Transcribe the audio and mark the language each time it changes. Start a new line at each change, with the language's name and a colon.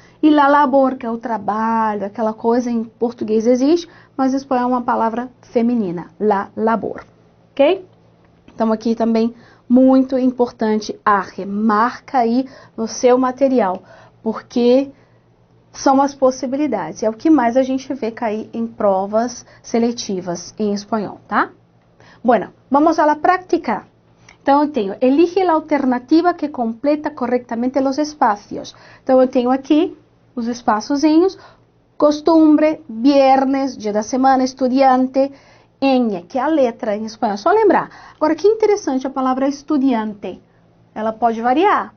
Portuguese: E la labor, que é o trabalho, aquela coisa em português existe, mas em espanhol é uma palavra feminina, la labor, ok? Então aqui também muito importante, marca aí no seu material, porque são as possibilidades, é o que mais a gente vê cair em provas seletivas em espanhol, tá?
Spanish: Bueno, vamos a la práctica.
Portuguese: Então, eu tenho, elige a alternativa que completa corretamente os espaços. Então, eu tenho aqui os espaçozinhos, costumbre, viernes, dia da semana, estudiante, ñ, que é a letra em espanhol. Só lembrar. Agora, que interessante a palavra estudiante. Ela pode variar.